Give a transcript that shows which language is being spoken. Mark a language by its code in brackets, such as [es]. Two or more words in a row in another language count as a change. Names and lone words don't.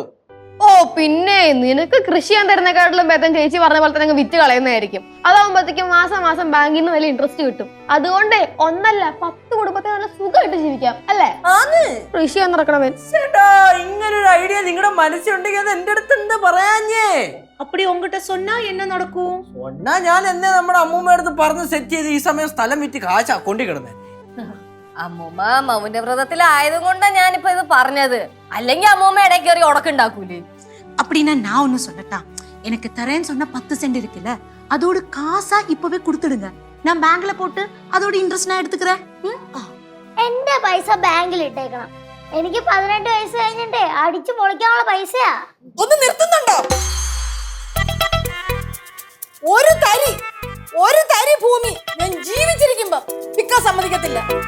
[ml] പിന്നെ നിനക്ക് കൃഷി ചെയ്യാൻ തരുന്നേക്കാട്ടിലും ഭേദം ചേച്ചി പറഞ്ഞ പോലെ തന്നെ വിറ്റ് കളയുന്നതായിരിക്കും. അതാവുമ്പോഴത്തേക്കും മാസം ബാങ്കിൽ നിന്ന് വലിയ ഇൻട്രസ്റ്റ് കിട്ടും. അതുകൊണ്ട് 1 അല്ല 10 കുടുംബത്തെ നല്ല സുഖമായിട്ട് ജീവിക്കാം അല്ലേ? കൃഷി ചെയ്യാൻ നടക്കണവൻ. ഇങ്ങനൊരു ഐഡിയ നിങ്ങളുടെ മനസ്സിലുണ്ടെങ്കിൽ അത് എന്റെ അടുത്ത് എന്താ പറയാഞ്ഞേ? [ta] அப்படி உங்ககிட்ட சொன்னா என்ன நடக்கும்? [ml] சொன்னா ഞാൻ എന്നെ നമ്മുടെ അമ്മൂമ്മ അടുത്ത് പറഞ്ഞ് സെറ്റ് ചെയ്ത് ഈ സമയം സ്ഥലം വിറ്റ് കാശ് അക്കൗണ്ടിൽ കിടന്നേ. അമ്മൂമ്മ മൗനവ്രതത്തിലായത് കൊണ്ടാ ഞാനിപ്പോ ഇത് പറഞ്ഞത്. അല്ലെങ്കിൽ അമ്മൂമ്മ ഇടയ്ക്ക് കയറി ഉടക്കുണ്ടാക്കൂലേ? [ta] அப்படின்னா நான் ஒண்ணு சொல்லட்டா? எனக்கு தரேன்னு சொன்ன 10 சென்ட் இருக்குல்ல, அதோட காசா இப்பவே கொடுத்துடுங்க. நான் பேங்க்ல போட்டு அதோட இன்ட்ரெஸ்ட் நான் எடுத்துக்கிறேன். [ml] എന്റെ പൈസ ബാങ്കിൽ ഇട്ടേക്കണം. എനിക്ക് 18 വയസ്സ് കഴിഞ്ഞിട്ടേ അടിച്ചു പൊളിക്കാനുള്ള പൈസയാ. ഒന്ന് നിർത്തുന്നുണ്ടോ? ഒരു തരി ഭൂമി ഞാൻ ജീവിച്ചിരിക്കുമ്പോ വിൽക്കാൻ സമ്മതിക്കത്തില്ല.